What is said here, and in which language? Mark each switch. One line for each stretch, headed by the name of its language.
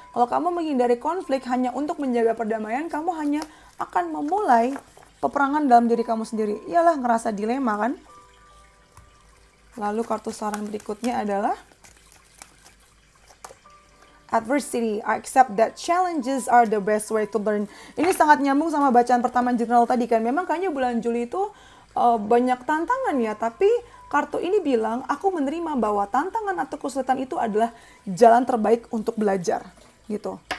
Indonesian: Kalau kamu menghindari konflik hanya untuk menjaga perdamaian, kamu hanya akan memulai peperangan dalam diri kamu sendiri. Iyalah, ngerasa dilema kan? Lalu kartu saran berikutnya adalah adversity.
English: I accept that challenges are the best way to learn.
Indonesian: Ini sangat nyambung sama bacaan pertama jurnal tadi kan. Memang kayaknya bulan Juli itu banyak tantangan ya, tapi kartu ini bilang, aku menerima bahwa tantangan atau kesulitan itu adalah jalan terbaik untuk belajar, gitu.